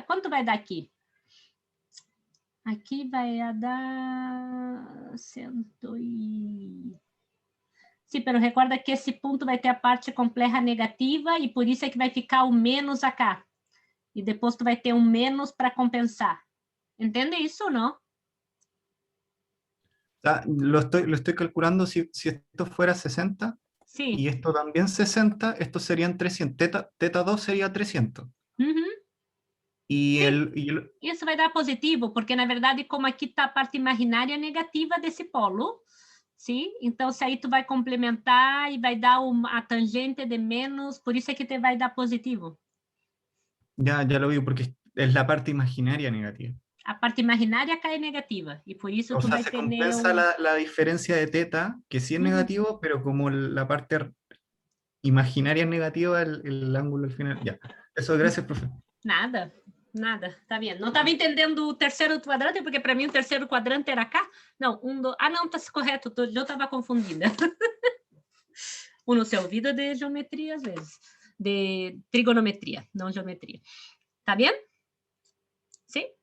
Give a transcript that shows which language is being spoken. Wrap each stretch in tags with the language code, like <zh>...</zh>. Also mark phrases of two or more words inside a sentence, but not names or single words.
<pt>Quanto vai dar aqui? Aqui vai dar 100 e... Sim, pero recorda que esse ponto vai ter a parte complexa negativa e por isso é que vai ficar o menos acá. E depois tu vai ter um menos para compensar. Entende isso ou não?</pt> <es>Lo estoy calculando si esto fuera 60</es> <pt>Sim.</pt> <es>y esto también 60, estos serían 300. θ2 sería 300. Uhum. Y</es> <pt>Isso vai dar positivo, porque na verdade, como aqui está a parte imaginária negativa desse polo, sim? Então, se aí tu vai complementar e vai dar a tangente de menos, por isso é que te vai dar positivo.</pt> <es>Ya lo vi, porque es la parte imaginaria negativa.</es> <pt>A parte imaginária acá é negativa, e por isso</pt> <es>O</es> <pt>tu</pt> <es>sea,</es> <pt>vai se ter...</pt> <es>compensa la diferencia de θ, que sí es negativo, pero como la parte imaginaria es negativa, el ángulo al final... Ya, eso, gracias, profe.</es> <pt>Nada, nada, tá vendo? Não estava entendendo o terceiro quadrante, porque para mim o terceiro quadrante era cá. Não, não, tá correto, eu estava confundida. O no seu ouvido é de geometria, às vezes. De trigonometria, não geometria. Tá bem? Sim?</pt>